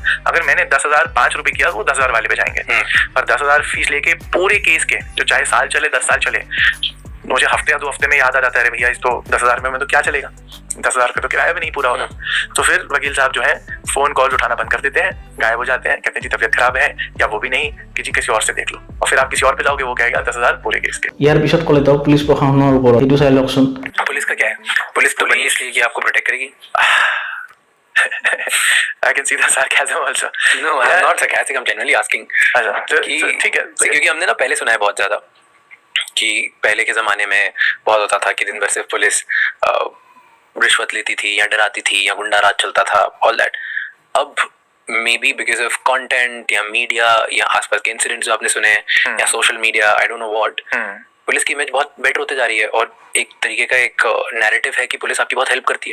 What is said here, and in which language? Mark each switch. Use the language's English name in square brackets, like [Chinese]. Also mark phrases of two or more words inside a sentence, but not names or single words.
[Hindi] अगर मैंने 10,005 रुपए किया, वो 10,000 वाले पे जाएंगे। पर 10,000 फीस लेके पूरे केस के, जो चाहे साल चले 10 साल चले, मुझे हफ्ते या 2 हफ्ते में याद आ जाता है, अरे भैया इस तो 10,000 में तो क्या चलेगा, 10,000 का तो किराया भी नहीं पूरा होगा। तो फिर वकील साहब जो है [English] phone call [Hindi] उठाना बंद कर देते हैं, गायब हो जाते हैं, कहते हैं जी तबीयत खराब है, या वो भी नहीं कि जी किसी और से देख लो। और फिर आप किसी और पे जाओगे, वो कहेगा 10,000 पूरे केस के। [Assamese] ইয়াৰ পিছত ক'লে তেওঁ পুলিচ প্ৰশাসনৰ ওপৰত, এইটো চাই লওকচোন। [Hindi] पुलिस का क्या है, पुलिस तो बनी इसलिए कि आपको प्रोटेक्ट करेगी। [English] I can see the sarcasm also. No, I'm not sarcastic. I'm genuinely asking. [Hindi] अच्छा, ठीक है, क्योंकि हमने ना पहले सुना है बहुत ज्यादा कि पहले के जमाने में बहुत होता था कि दिन भर सिर्फ पुलिस रिश्वत लेती थी या डराती थी या गुंडा राज चलता था, [English] all that. [Hindi] अब [English] maybe because of content [Hindi] या मीडिया या आसपास के इंसिडेंट्स जो आपने सुने या [English] social media, I don't know what, [Hindi] पुलिस की इमेज बहुत बेटर होते जा रही है, और एक तरीके का एक नैरेटिव है कि पुलिस आपकी बहुत हेल्प करती है।